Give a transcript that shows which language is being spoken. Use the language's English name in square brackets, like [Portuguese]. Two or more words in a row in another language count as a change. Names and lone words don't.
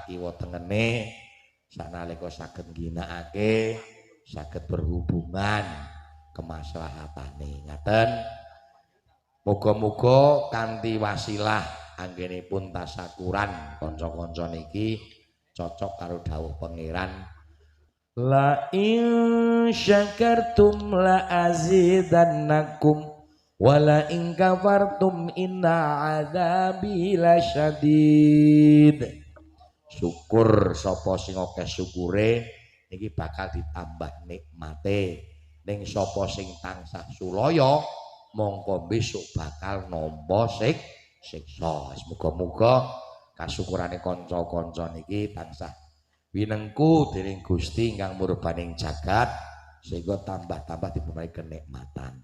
[Javanese] kiwa tengene sanalika saged ngginakake saged berhubungan kemaslahatane ngaten muga-muga kanthi wasilah anggenipun tasakuran kanca-kanca niki cocok karo dawuh pangeran [Arabic] لئن شكرتم لأزيدنكم ولئن كفرتم إن عذابي لشديد [Javanese] syukur sapa sing akeh syukure iki bakal ditambah nikmate ning sapa sing tansah sulaya mongko besok bakal nampa siksa muga-muga kasyukurane kanca-kanca niki tansah winengku dening Gusti ingkang murbaning jagat sehingga tambah-tambah dipunahi kenikmatan.